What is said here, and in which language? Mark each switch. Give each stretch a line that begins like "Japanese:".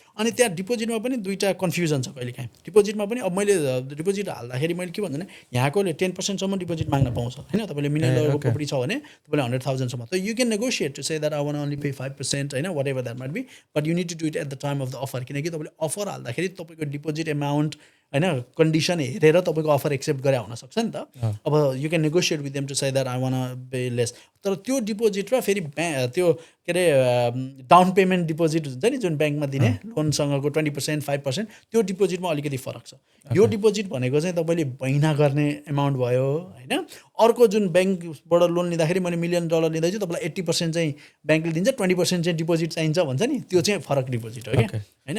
Nepali: अनि त्यहाँ डिपोजिटमा पनि दुईवटा कन्फ्युजन छ कहिले काहीँ। डिपोजिटमा पनि अब मैले डिपोजिट हाल्दाखेरि
English: मैले के भन्छु भने
Nepali: यहाँकोले 10% डिपोजिट माग्न पाउँछ होइन। तपाईँले $1 million प्रपर्टी छ भने तपाईँले 100,000 त
English: You can negotiate to say that I want only pay 5% होइन, whatever that might be, but you need to do it at the time of the offer.
Nepali: किनकि तपाईँले अफर हाल्दाखेरि तपाईँको डिपोजिट एमाउन्ट होइन कन्डिसन हेरेर तपाईँको offer accept गरे हुनसक्छ नि त।
English: अब you can negotiate with them to say that I want pay less.
Nepali: तर त्यो डिपोजिट र फेरि त्यो के अरे डाउन पेमेन्ट डिपोजिट हुन्छ नि जुन ब्याङ्कमा दिने लोनसँगको 20% 5%, त्यो डिपोजिटमा अलिकति फरक छ। यो डिपोजिट भनेको चाहिँ तपाईँले महिना गर्ने एमाउन्ट भयो होइन। अर्को जुन ब्याङ्कबाट लोन लिँदाखेरि मैले $1 million लिँदैछु, तपाईँलाई 80% चाहिँ ब्याङ्कले दिन्छ, 20% चाहिँ डिपोजिट चाहिन्छ भन्छ नि, त्यो चाहिँ फरक डिपोजिट हो क्या होइन।